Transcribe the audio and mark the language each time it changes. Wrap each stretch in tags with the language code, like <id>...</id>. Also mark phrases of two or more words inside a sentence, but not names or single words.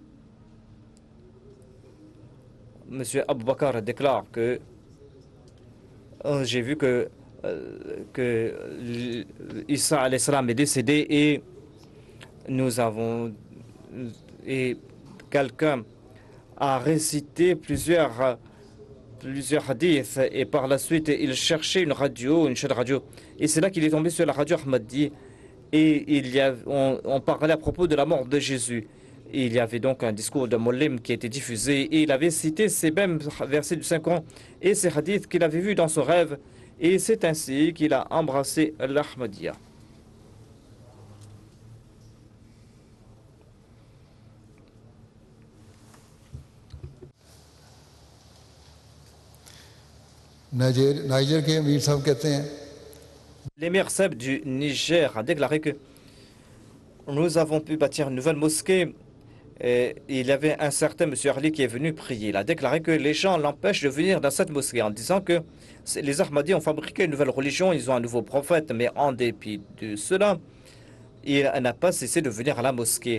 <fr>Monsieur Abou Bakar déclare que j'ai vu que Issa</fr> <ar>عليه السلام</ar> <fr>est décédé et nous avons et quelqu'un a récité plusieurs hadiths et par la suite il cherchait une radio, une chaîne radio et c'est là qu'il est tombé sur la radio Ahmadi et on parlait à propos de la mort de Jésus. Il y avait donc un discours de Mollim qui était diffusé et il avait cité ces mêmes versets du Saint-Coran et ces hadiths qu'il avait vus dans son rêve. Et c'est ainsi qu'il a embrassé l'Ahmadiyya.</fr> <ur>نائجر کے امیر صاحب کہتے ہیں</ur> <fr>L'émir Seb du Niger a déclaré que nous avons pu bâtir une nouvelle mosquée. Et il y avait un certain M. Arli qui est venu prier. Il a déclaré que les gens l'empêchent de venir dans cette mosquée en disant que les Ahmadis ont fabriqué une nouvelle religion, ils ont un nouveau prophète, mais en dépit de cela, il n'a pas cessé de venir à la mosquée.</fr>